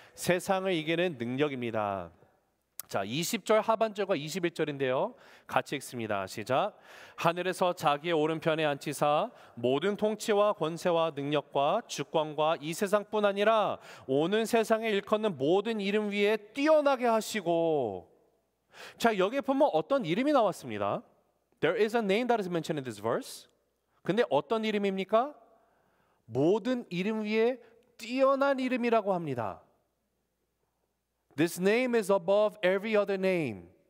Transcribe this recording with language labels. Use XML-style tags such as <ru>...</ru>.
<ko>세상을 이기는 능력입니다. 자, 20절 하반절과 21절인데요. 같이 읽습니다. 시작. 하늘에서 자기의 오른편에 앉히사 모든 통치와 권세와 능력과 주권과 이 세상뿐 아니라 오는 세상에 일컫는 모든 이름 위에 뛰어나게 하시고. 자, 여기에 보면 어떤 이름이 나왔습니다.</ko> <en>There is a name that is mentioned in this verse.</en> <ko>근데 어떤 이름입니까? 모든 이름 위에 뛰어난 이름이라고 합니다.</ko> <en>This name is above every other name.</en>